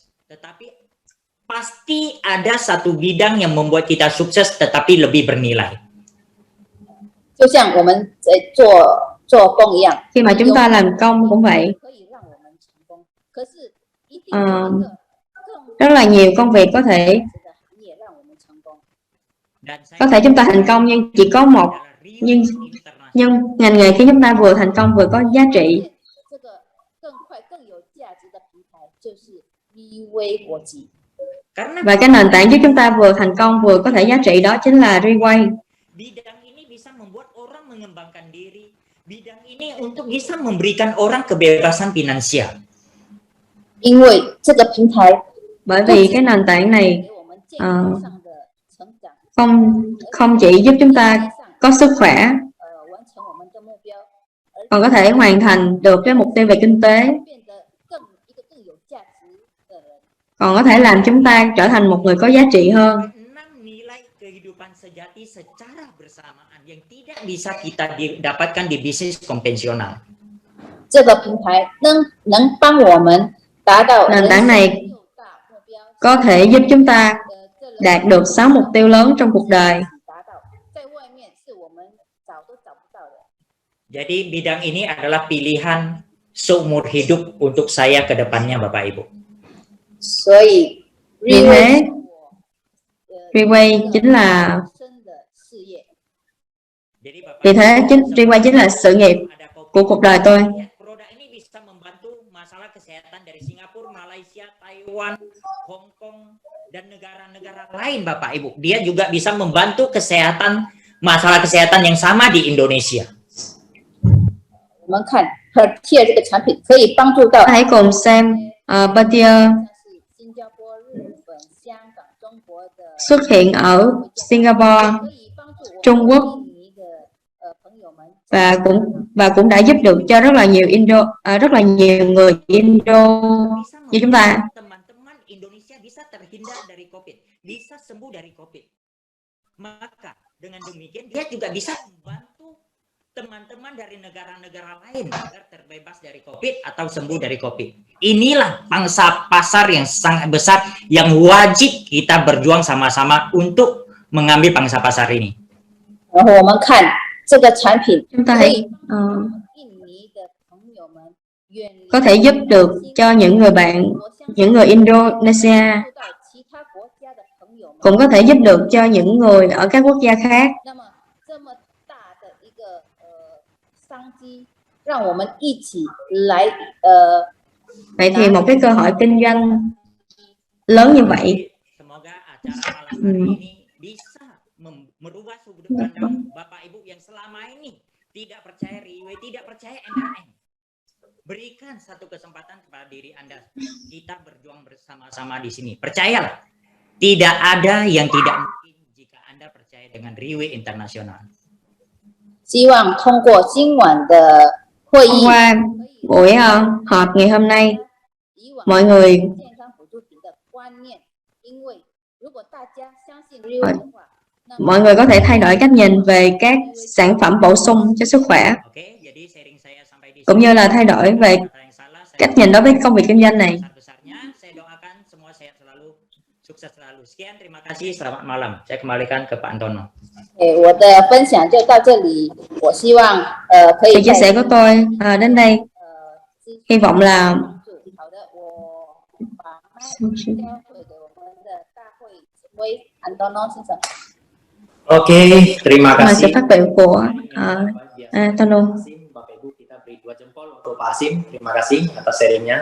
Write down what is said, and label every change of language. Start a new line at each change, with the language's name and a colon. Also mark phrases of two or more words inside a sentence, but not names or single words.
Indonesian: Tetapi pasti ada satu bidang yang membuat kita sukses tetapi lebih bernilai.
Chinese: 就像我们在做工一样，
Vietnamese: khi mà chúng ta làm công cũng vậy,
Chinese: 可以让我们成功，可是一定有一个更
Vietnamese: rất là nhiều công việc có thể
Chinese: 值的行业让我们成功。
Indonesian: Dan saya
Vietnamese: có thể chúng ta thành công nhưng chỉ có một,
Indonesian: adalah Riway
Vietnamese: nhưng
Indonesian: Internasional.
Vietnamese: nhưng ngành nghề khiến chúng ta vừa thành công vừa có giá trị.
Chinese: 这个更快更有价值的平台就是 Riway 国际。
Indonesian: Karena
Vietnamese: Và cái nền tảng giúp chúng ta vừa thành công vừa có thể giá trị đó chính là Reway.
Indonesian: bidang ini bisa membuat orang mengembangkan diri. Bidang ini untuk bisa memberikan orang kebebasan finansial.
Chinese: 因为这个平台
Vietnamese: Bởi vì cái nền tảng này
Chinese: 给我们健康上的成长，
Vietnamese: không chỉ giúp chúng ta có sức khỏe,
Chinese: 完成我们的目标，
Vietnamese: còn có thể hoàn thành được cái mục tiêu về kinh tế,
Chinese: 变得一个更有价值的人。
Vietnamese: còn có thể làm chúng ta trở thành một người có giá trị hơn.
Indonesian: 6 nilai kehidupan sejati secara bersamaan yang tidak bisa kita dapatkan di bisnis konvensional.
Chinese: 这个平台能帮我们达到
Vietnamese: Nền tảng này
Chinese: 6 大目标，
Vietnamese: có thể giúp chúng ta
Chinese: 这
Vietnamese: đạt được 6 mục tiêu lớn trong cuộc đời.
Chinese: 达到，在外面是我们找都找不到的。
Indonesian: Jadi bidang ini adalah pilihan seumur hidup untuk saya ke depannya, Bapak Ibu.
Chinese: 所以
Vietnamese: Vì Riway thế,
Chinese: 是我
Vietnamese: Reway chính là
Chinese: 生的事业。
Indonesian: Jadi Bapak
Vietnamese: vì thế
Indonesian: Ibu,
Vietnamese: Reway chính là sự nghiệp
Indonesian: ada kopi.
Vietnamese: của cuộc đời tôi.
Indonesian: Produk ini bisa membantu masalah kesehatan dari Singapura, Malaysia, Taiwan, Hong Kong, dan negara-negara lain, Bapak Ibu. Dia juga bisa membantu masalah kesehatan yang sama di Indonesia.
Chinese: 我们看 Hertier 这个产品可以帮助到
Vietnamese: Hãy cùng xem Bertier
Chinese: 像是新加坡、日本、香港、中国的
Vietnamese: xuất hiện ở Singapore
Chinese: 可以帮助我
Vietnamese: Trung
Chinese: 们
Vietnamese: Quốc
Chinese: 印尼的朋友们
Vietnamese: và cũng đã giúp được cho rất là nhiều rất là nhiều người Indo
Indonesian: Bisa
Vietnamese: như chúng ta.
Indonesian: membuat teman-teman Indonesia bisa terhindar dari COVID, bisa sembuh dari COVID. Maka dengan demikian dia juga bisa membantu teman-teman dari negara-negara lain agar terbebas dari COVID atau sembuh dari COVID. Inilah pangsa pasar yang sangat besar yang wajib kita berjuang sama-sama untuk mengambil pangsa pasar ini.
Chinese: 然后我们看这个产品
Vietnamese: Chúng ta
Chinese: 可
Vietnamese: hãy
Chinese: 以帮助印尼的朋友们远离
Vietnamese: có thể giúp được cho những người bạn, những người Indonesia,
Chinese: 帮助到其他国家的朋友们。
Vietnamese: cũng có thể giúp được cho những người ở các quốc gia khác.
Chinese: 那么这么大的一个商机，让我们一起来
Vietnamese: Vậy thì một cái cơ hội kinh doanh lớn như vậy
Indonesian: Semoga acara malam hari ini bisa merubah sudut pandang Bapak Ibu yang selama ini tidak percaya Riway, tidak percaya MLM. Berikan satu kesempatan kepada diri Anda. Kita berjuang bersama-sama di sini. Percayalah, tidak ada yang tidak mungkin jika Anda percaya dengan Riway Internasional.
Chinese: 希望通过今晚的会
Vietnamese: Hôm
Chinese: 议，
Vietnamese: qua buổi họp ngày hôm nay,
Chinese: 以往
Vietnamese: mọi người
Chinese: 健康辅助品的观念，因为如果大家相信 Riway 的话，那么
Vietnamese: mọi người có thể thay đổi cách nhìn về các sản phẩm bổ sung cho sức khỏe,
Indonesian: Oke, jadi sharing saya sampai di
Vietnamese: cũng như là thay đổi về
Indonesian: Kata yang salah, saya
Vietnamese: cách nhìn đối với công việc kinh doanh này.
Indonesian: besar-besarnya. Saya doakan semua sehat selalu, sukses selalu. Sekian, terima kasih. Selamat malam. Saya kembalikan ke Pak Antono.
Chinese: 我的分享就到这里。我希望可
Vietnamese: Sự
Chinese: 以
Vietnamese: chia
Chinese: 在
Vietnamese: sẻ của tôi đến đây,
Chinese: 支
Vietnamese: hy vọng là
Chinese: 帮助。好的，我把麦交回给我们的大会指挥安东诺先生。
Indonesian: Oke, terima
Vietnamese: Mời sự
Indonesian: kasih.
Vietnamese: phát biểu của Antonio.
Indonesian: Bapak Ibu, kita beri 2 jempol untuk Pak Hasim. Terima kasih atas sharingnya.